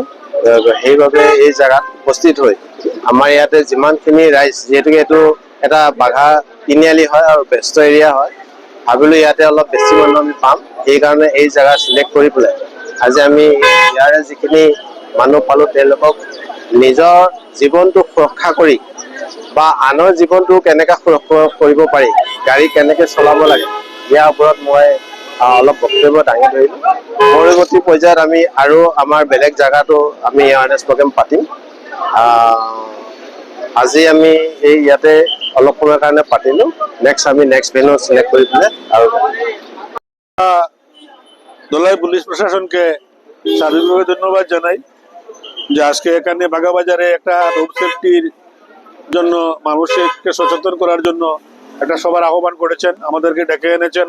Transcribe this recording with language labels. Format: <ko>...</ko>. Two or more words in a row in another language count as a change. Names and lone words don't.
<as>সেইবাবে এই জেগাত উপস্থিত হৈ আমাৰ ইয়াতে যিমানখিনি ৰাইজ, যিহেতুকে এইটো এটা বাঘা তিনিআলি হয় আৰু ব্যস্ত এৰিয়া হয়, ভাবিলোঁ ইয়াতে অলপ বেছি মানুহ আমি পাম, সেইকাৰণে এই জেগা চিলেক্ট কৰি পেলাই আজি আমি ইয়াৰে যিখিনি মানুহ পালোঁ তেওঁলোকক নিজৰ জীৱনটো সুৰক্ষা কৰি বা আনৰ জীৱনটো কেনেকৈ সুৰক্ষা কৰিব পাৰি, গাড়ী কেনেকৈ চলাব লাগে, ইয়াৰ ওপৰত মই অলপ বক্তব্য দাঙি ধৰিলোঁ। পৰৱৰ্তী পৰ্যায়ত আমি আৰু আমাৰ বেলেগ জেগাতো আমি</as> <en>awareness program</en> <as>পাতিম। আজি আমি এই ইয়াতে অলপ সময়ৰ কাৰণে পাতিলোঁ।</as> <bn>আমি</bn> <en>next venue select</en> <bn>করে দিলে আর ধলাই পুলিশ প্রশাসনকে সার্বিকভাবে ধন্যবাদ জানাই যে আজকে এখানে বাগাবাজারে একটা</bn> <en>road safety's</en> <bn>জন্য মানুষকে সচেতন করার জন্য একটা সবার আহ্বান করেছেন, আমাদেরকে ডেকে এনেছেন।</bn>